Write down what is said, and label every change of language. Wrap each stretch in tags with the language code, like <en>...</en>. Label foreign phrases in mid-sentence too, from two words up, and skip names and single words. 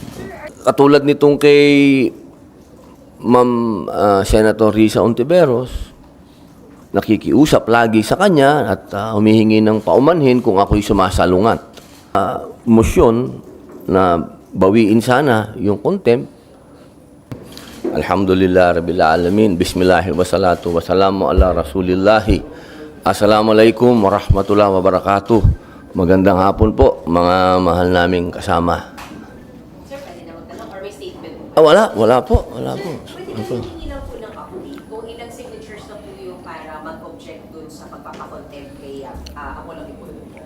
<tl>Katulad nitong kay Ma'am Senator Risa Ontiveros, nakikiusap lagi sa kanya at humihingi ng paumanhin kung ako'y sumasalungat. Motion na bawiin sana yung contempt.</tl> <ar>الحمد لله رب العالمين. بسم الله والصلاة والسلام على رسول الله السلام عليكم ورحمة الله وبركاته.</ar> <tl>Magandang hapon po, mga mahal naming kasama. Sir, pwede na magtanong or may statement po? Wala po. Pwede hindi lang po ng kapuli kung ilang signatures na po yung para mag-object dun sa pagpapakontempt kay Apollo Kibuloy?</tl>